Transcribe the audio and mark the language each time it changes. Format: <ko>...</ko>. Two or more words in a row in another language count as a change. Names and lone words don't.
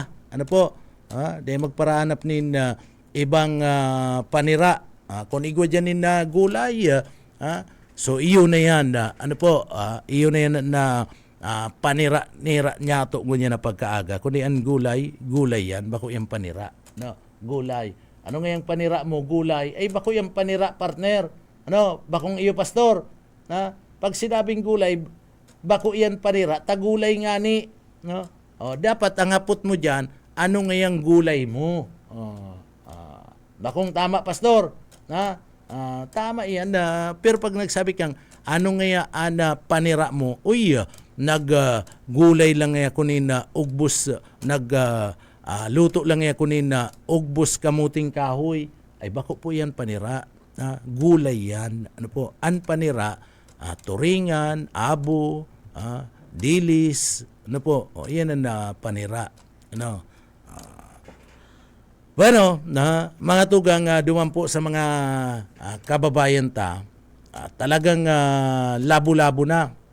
<bik>Dahil magparahanap ninda ibang panira. Kung igwa dyan ninda gulay. So iyo na yan. Iyo na yan na panira-nira niya to gunya na pagkaaga. Kundi ang gulay yan, bako yung panira. Gulay. Ano nga yung panira mo? Gulay. Ay, bako yung panira, partner. Bakong iyo, pastor. Pag sinabing gulay, bako yan panira, tagulay nga ni. Dapat ang hapot mo dyan, ano nga yung gulay mo? Bakong tama, pastor. Tama yan. Pero pag nagsabi kang, ano nga panira mo? Uy, naggulay lang nga kunin na ugbos, luto lang nga kunin na ugbos kamuting kahoy. Ay bako po yan panira. Gulay yan. An panira, turingan, abo, dilis, yan ang panira. Bueno, mga tugang dumampo sa mga kababayan ta, talagang labo-labo na.</bik>